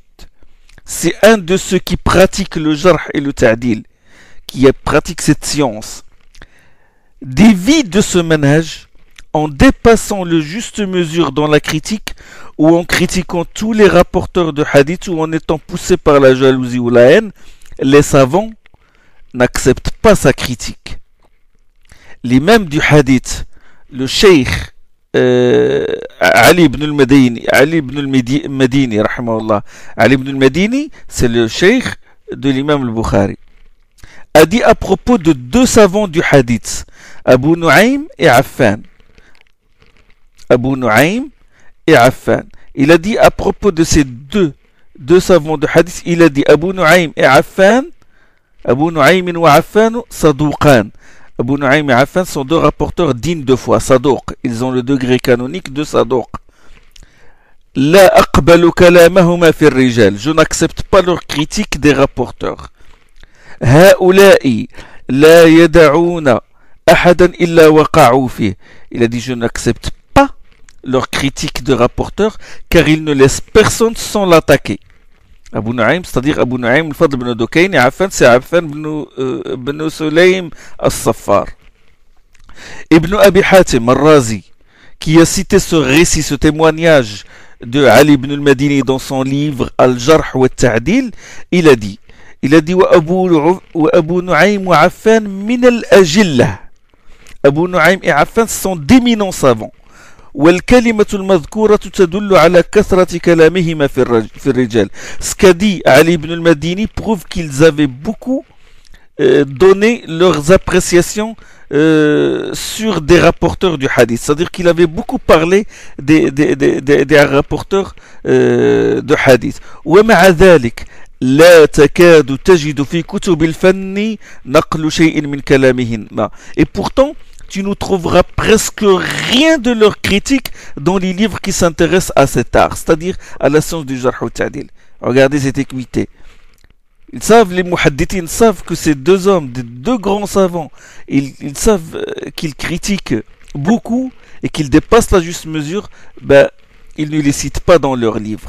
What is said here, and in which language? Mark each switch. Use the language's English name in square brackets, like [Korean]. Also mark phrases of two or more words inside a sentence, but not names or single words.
[French] C'est un de ceux qui pratiquent le jarh et le ta'dil, qui pratique cette science, dévie de ce manhaj en dépassant le juste mesure dans la critique ou en critiquant tous les rapporteurs de hadith ou en étant poussés par la jalousie ou la haine. Les savants n'acceptent pas sa critique. L'imam du hadith, le cheikh Ali ibn al-Madini, rahimahullah. Ali ibn al-Madini, c'est le cheikh de l'imam al-Bukhari, a dit à propos de deux savants du hadith, Abu Nu'aym et Affan. Abu Nu'aym et Affan. Il a dit à propos de ces deux savants de hadith, il a dit Abu Nu'aym et Affan, [Arabic] أبو نعيم وعفان صدوقان. [French] Abu Nu'aym et Affan sont deux rapporteurs dignes de foi, Sadouq. Ils ont le degré canonique de Sadouq. [Arabic] لا أقبل كلامهما في الرجال. [French] Je n'accepte pas leur critique des rapporteurs. [Arabic] هؤلاء لا يدعون أحدا إلا وقعوا فيه. [French] Il a dit je n'accepte pas leur critique de rapporteurs car ils ne laissent personne sans l'attaquer. Abu Nu'aym, c'est-à-dire Abu Nu'aym al-Fadl ibn Dukayn, et Affan, c'est Affan ibn Sulaym al-Saffar. Ibn Abi Hatim al-Razi, qui a cité ce récit, ce témoignage de Ali ibn al-Madini dans son livre Al-Jarh wa al-Ta'dil, il a dit [Arabic] وأبو نعيم وعفان من الأجلة. [French] Abu Nu'aym et Affan sont d'éminents savants. [Arabic] والكلمة المذكورة تدل على كثرة كلامهما في الرجال. [French] Ce qu'a dit Ali ibn al-Madini prouve qu'ils avaient beaucoup donné leurs appréciations sur des rapporteurs du hadith. C'est-à-dire qu'il avait beaucoup parlé des rapporteurs de hadith. [Arabic] ومع ذلك لا تكاد تجد في كتب الفن نقل شيء من كلامهن. [French] Et pourtant tu ne trouveras presque rien de leur critique dans les livres qui s'intéressent à cet art, c'est-à-dire à la science du [Arabic] الجرح والتعديل. [French] Regardez cette équité. Ils savent, les muhaddithin savent que ces deux hommes, deux grands savants, ils savent qu'ils critiquent beaucoup et qu'ils dépassent la juste mesure, ils ne les citent pas dans leurs livres.